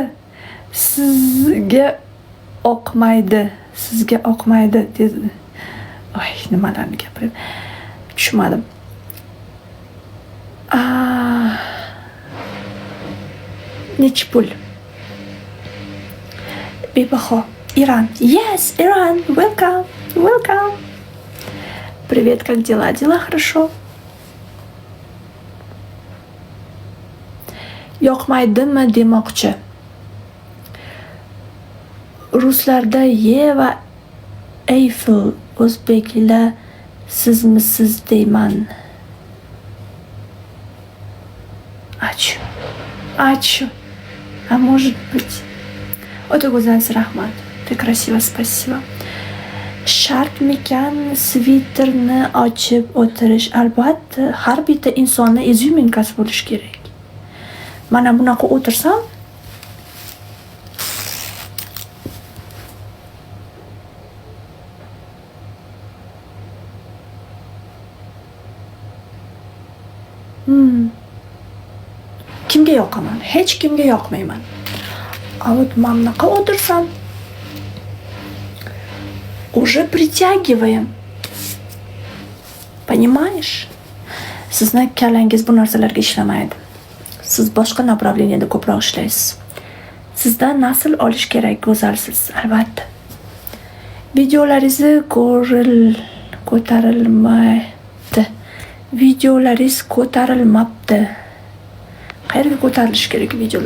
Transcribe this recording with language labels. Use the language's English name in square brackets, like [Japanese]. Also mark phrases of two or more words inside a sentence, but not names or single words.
[Uzbek] Sizga o'qimaydi tez. Ay, nimalarni gapiryapman? Tushunmadim. Nechi pul? Bebaho. Iran. [English] Yes, Iran. Welcome. [Russian] Привет, как дела? Дела хорошо. [Uzbek] Yoqmaydimi demoqchi. Ruslarda Yeva Eyfel, o'zbeklar sizmisiz deyman. [Russian] Ачу. А может быть. [Uzbek] O'ta go'zalsiz, rahmat. [Russian] Ты красиво, спасибо. [Uzbek] Shartmikan sviterni ochib o'tirish? Albatta, har bitta insonning izyuminkasi bo'lishi kerak. Mana bunaqa o'tirsam, kimga yoqaman? Hech kimga yoqmayman. [Russian] А вот [Uzbek] mamnaqa o'tirsam, [Russian] уже притягиваем. Понимаешь? [Uzbek] Sizni kalangiz bu narsalarga ishlamaydi. Siz boshqa направленияda ko'proq ishlaysiz. Sizdan nasl olish kerak, go'zalsiz, albatta. Videolaringiz ko'tarilmaydi. Videolaringiz ko'tarilmabdi. Qayerga ko'tarilish kerak videolar?